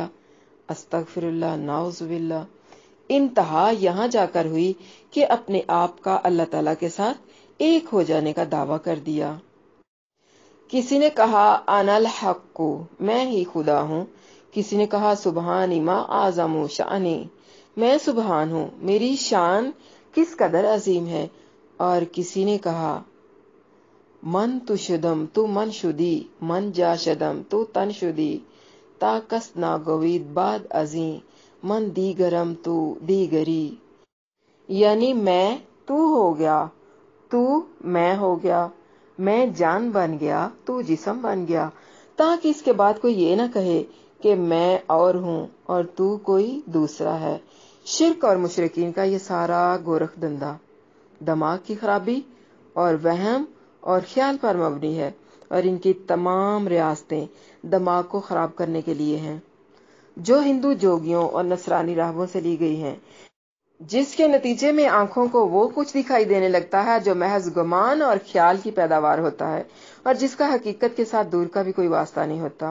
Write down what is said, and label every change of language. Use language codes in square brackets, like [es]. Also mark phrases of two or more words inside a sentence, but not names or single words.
[ar] استغفر اللہ، نعوذ باللہ۔ [ur] انتہا یہاں جا کر ہوئی کہ اپنے آپ کا اللہ تعالیٰ کے ساتھ ایک ہو جانے کا دعویٰ کر دیا۔ کسی نے کہا [ar] انا الحق، [ur] میں ہی خدا ہوں، کسی نے کہا [ar] سبحانی ما اعظم شانی، [ur] میں سبحان ہوں، میری شان کس قدر عظیم ہے، اور کسی نے کہا [fa] من تشدم تو من شدی، من جا شدم تو تن شدی، تا کس ناگوید بعد ازیں، من دیگرم تو دیگری، [ur] یعنی میں تو ہو گیا، تو میں ہو گیا، میں جان بن گیا تو جسم بن گیا، تاکہ اس کے بعد کوئی یہ نہ کہے کہ میں اور ہوں اور تو کوئی دوسرا ہے۔ شرک اور مشرکین کا یہ سارا گورکھ دندہ دماغ کی خرابی اور وہم اور خیال پر مبنی ہے، اور ان کی تمام ریاستیں دماغ کو خراب کرنے کے لیے ہیں، جو ہندو جوگیوں اور نصرانی راہبوں سے لی گئی ہیں، جس کے نتیجے میں آنکھوں کو وہ کچھ دکھائی دینے لگتا ہے جو محض گمان اور خیال کی پیداوار ہوتا ہے، اور جس کا حقیقت کے ساتھ دور کا بھی کوئی واسطہ نہیں ہوتا۔